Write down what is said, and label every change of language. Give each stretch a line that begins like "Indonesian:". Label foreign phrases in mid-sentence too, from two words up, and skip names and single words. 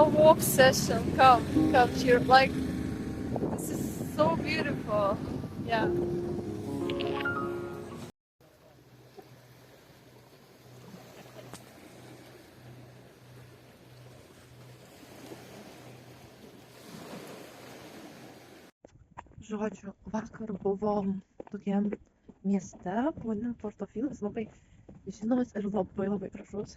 English: obsession. Come here. Like, this is so beautiful. Yeah.
Lithuanian: Žodžiu, vakar buvom tokiam mieste, pavadinimu Portofinas, labai žinomas ir labai gražus.